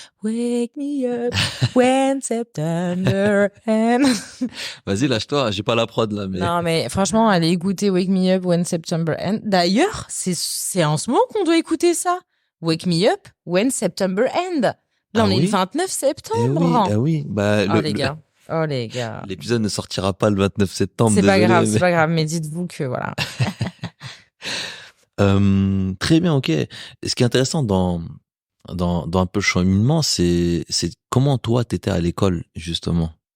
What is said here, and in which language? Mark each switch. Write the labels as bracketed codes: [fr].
[en] Wake me up when September ends. [fr] Vas-y, lâche-toi, j'ai pas la prod là. Mais... Non, mais franchement, allez écouter Wake Me Up when September ends. D'ailleurs, c'est en ce moment qu'on doit écouter ça. [en] Wake Me Up when September ends. [fr] Là, on est le 29 septembre. Oui. Bah, les gars. Oh, les gars. L'épisode ne sortira pas le 29 septembre. C'est pas grave, c'est pas grave. Mais dites-vous que voilà. Très bien, ok. Ce qui est intéressant dans un peu le cheminement, c'est comment toi t'étais à l'école, justement.